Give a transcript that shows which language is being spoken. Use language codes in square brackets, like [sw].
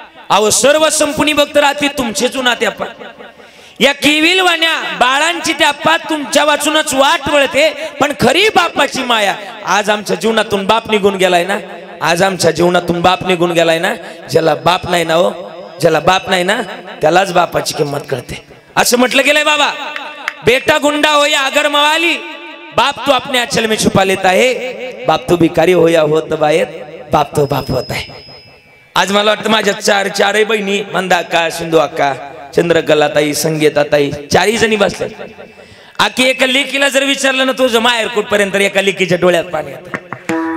[mr] अहो सर्व संपुनी भक्त राहते तुमचेच नाते आप्पा. या केविल वाण्या बाळांची त्या आप्पा तुमच्या वाचूनच वाट वळते, पण खरी बापाची माया. आज आमच्या जीवनातून बाप निघून गेलाय ना, आज आमच्या जीवनातून बाप निघून गेलाय ना. ज्याला बाप नाही ना हो, ज्याला बाप नाही ना त्यालाच बापाची किंमत कळते, असं म्हटलं गेलंय बाबा. [hi] बेटा गुंडा हो या अगर मवाली, बाप तो अपने अचल में छुपा लेता है. [mr] बाप तो भिकारी हो या होत बाहेर, बाप तो बाप होत आहे. आज मला वाटतं माझ्या चारही बहिणी, मंदा अक्का, सिंधू अक्का, चंद्रकलाताई, संगीताताई, चारही जणी बसल्या. आकी एका लेकीला जर विचारलं ना तुझं माहेर कुठपर्यंत, एका लेकीच्या डोळ्यात पाणी येतं.